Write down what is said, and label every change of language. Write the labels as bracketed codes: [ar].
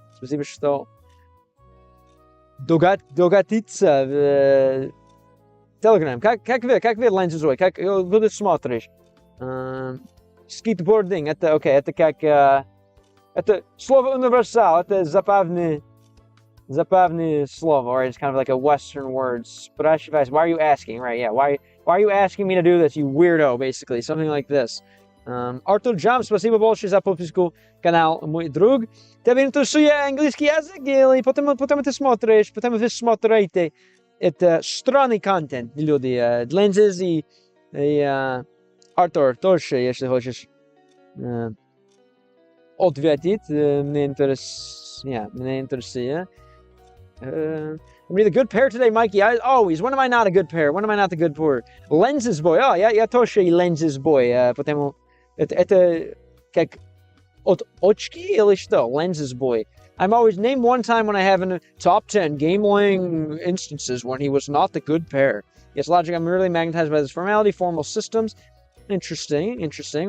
[ru] Спасибо, что догадиться в Telegram. Как вы Lenses, как вы смотришь? [en] Skateboarding. [ru] Это как это слово универсал. Это забавное слово, [en] or it's kind of like a Western word. [ru] Спрашивать. [en] Why are you asking? Right? Yeah. Why are you asking me to do this? You weirdo. Basically, something like this. [ru] Артур Джам, спасибо большое за подписку канал, мой друг. Тебя интересует английский язык или потому ты смотришь, потому вы смотрите это странный контент, люди. Lenses и Артур тоже, если хочешь ответить, мне интересует. [en] I'm the good pair today, Mikey. Always. When am I not a good pair? When am I not the good pair? Lenses boy. Oh, [ru] я тоже [en] lenses boy. [ru] Потому это как от очки или что? [en] Lenses boy. I'm always named one time when I have in the top 10 game-lang instances when he was not the good pair. Yes, logic, I'm really magnetized by this formality, formal systems. Interesting.